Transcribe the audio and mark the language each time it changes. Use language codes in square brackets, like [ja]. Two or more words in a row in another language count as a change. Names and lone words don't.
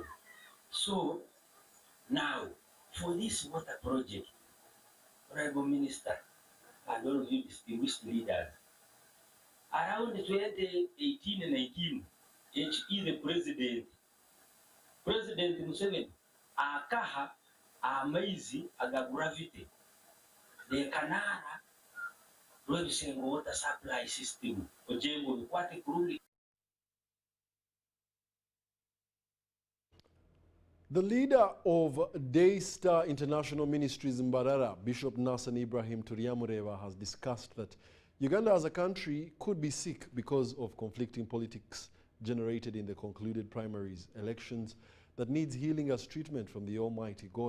[en] So now, for this water project, Honorable Minister and all of you distinguished leaders, around 2018 and 19, HE the President Museveni, [nyn] akaha amaizi aga [en] gravity, the Kanara producing water supply system, [nyn] ojengo bikwate kuruli. [en] The leader of Daystar International Ministries in Mbarara, Bishop Nassan Ibrahim Turiamureva, has discussed that Uganda as a country could be sick because of conflicting politics generated in the concluded primaries elections that needs healing as treatment from the Almighty God.